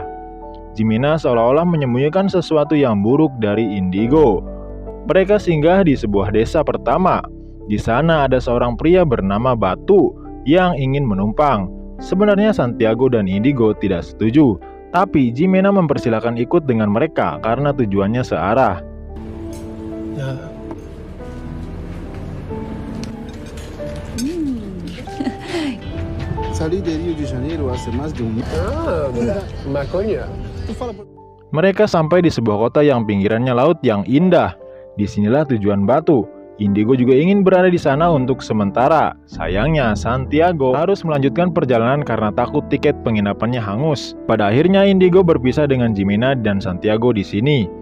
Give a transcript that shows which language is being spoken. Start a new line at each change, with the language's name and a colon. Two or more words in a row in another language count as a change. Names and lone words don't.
Indonesian: Jimena seolah-olah menyembunyikan sesuatu yang buruk dari Indigo. Mereka singgah di sebuah desa pertama. Di sana ada seorang pria bernama Batu yang ingin menumpang. Sebenarnya Santiago dan Indigo tidak setuju, tapi Jimena mempersilahkan ikut dengan mereka karena tujuannya searah.
Spanish: Salí de Rio de Janeiro hace más de un mes. Maconha.
Indonesian: Mereka sampai di sebuah kota yang pinggirannya laut yang indah. Disinilah tujuan Batu. Indigo juga ingin berada di sana untuk sementara. Sayangnya, Santiago harus melanjutkan perjalanan karena takut tiket penginapannya hangus. Pada akhirnya, Indigo berpisah dengan Jimena dan Santiago di sini.